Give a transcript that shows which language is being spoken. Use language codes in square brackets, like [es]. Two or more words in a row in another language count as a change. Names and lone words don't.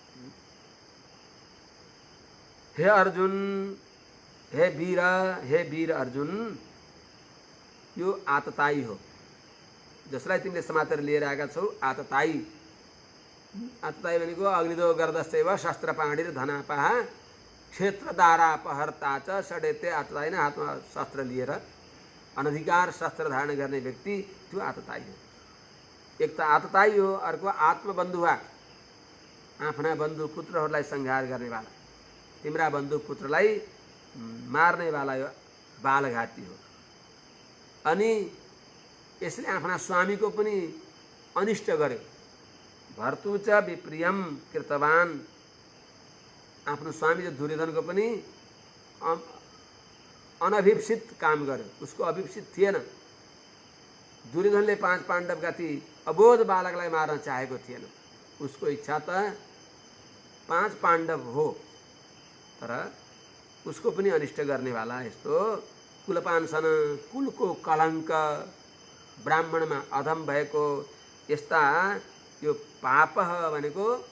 [ne] हे अर्जुन, हे वीर अर्जुन, यो आततायी हो, जसलाई तिमीले समातेर लिएर आएका छौ। आततायी, आततायी भनेको [sa] अग्निदो गर्दश्चैव शस्त्रपाणिर धनापः क्षेत्रदारापहर्ता च षडेते आततायी [ne] नै, हातमा शस्त्र लिएर अनधिकार शस्त्र धारण गर्ने व्यक्ति, त्यो आततायी हो। एक त आततायी हो, अर्को आत्मबन्धुवा, आफ्ना बन्धु पुत्रहरूलाई संहार गर्नेवाला, तिम्रा बन्धु पुत्रलाई मार्नेवाला यो बालघाती हो। अनि यसले आफ्ना स्वामीको पनि अनिष्ट गर्यो। [sa] भर्तु च विप्रियम कृतवान, [ne] आफ्नो स्वामी जो दुर्योधनको पनि अनभिप्सित काम गर्यो, उसको अभिप्सित थिएन। दुर्योधनले 5 पाण्डवका ती अबोध बालकलाई मार्न चाहेको थिएन, उसको इच्छा त 5 पाण्डव हो तर उसको पनि अनिष्ट गर्नेवाला यस्तो कुलपान्सन कुलको कलङ्क ब्राह्मणमा अधम भएको यस्ता यो पाप भनेको